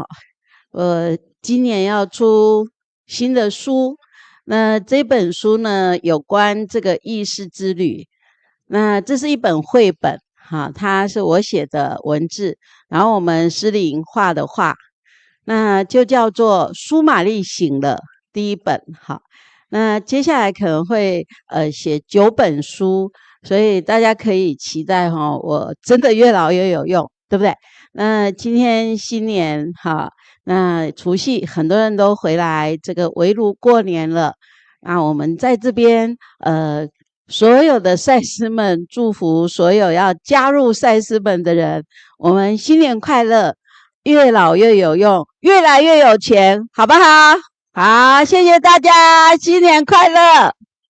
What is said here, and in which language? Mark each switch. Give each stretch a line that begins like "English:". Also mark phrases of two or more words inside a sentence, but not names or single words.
Chinese: 我今年要出新的書，那這本書呢有關這個義士之旅，那這是一本繪本。好，它是我寫的文字，然後我們詩琳畫的畫，那就叫做《蘇瑪麗醒了》第一本。好，那接下來可能會寫9本書，所以大家可以期待哈，我真的越老越有用，对不对？那今天新年哈，那除夕很多人都回來這個圍爐過年了，那我們在這邊所有的賽斯們，祝福所有要加入賽斯們的人，我們新年快樂，越老越有用，越來越有錢，好不好？好，謝謝大家，新年快樂。